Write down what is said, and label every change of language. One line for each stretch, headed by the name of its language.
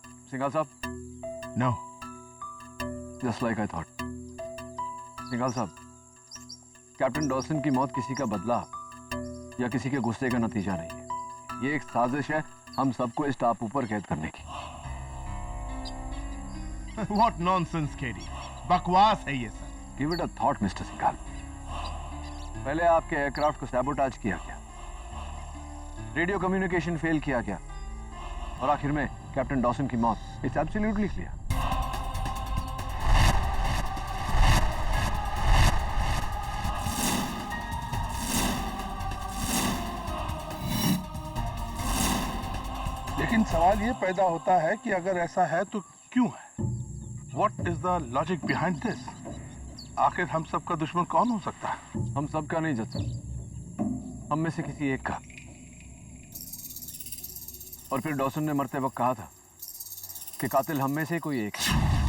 Hindi: सिंघाल साहब?
English: No. Just like I thought.
Hindi: Singhal साहब, captain Dawson की मौत किसी का बदला या किसी के गुस्से का नतीजा नहीं है। ये एक साजिश है हम सबको इस टापू पर कैद करने की।
English: What nonsense, KD.
Hindi: बकवास है ये सब।
English: Give it a thought, mister Singhal.
Hindi: पहले आपके एयरक्राफ्ट को सैबोटाज किया गया, रेडियो कम्युनिकेशन फेल किया गया, और आखिर में कैप्टन डॉसन की मौत।
English: It's absolutely clear.
Hindi: लेकिन सवाल ये पैदा होता है कि अगर ऐसा है तो क्यों है?
English: What is the logic behind this?
Hindi: आखिर हम सबका दुश्मन कौन हो सकता है? हम सबका नहीं जज, हम में से किसी एक का। और फिर डॉसन ने मरते वक्त कहा था कि कातिल हम में से कोई एक है।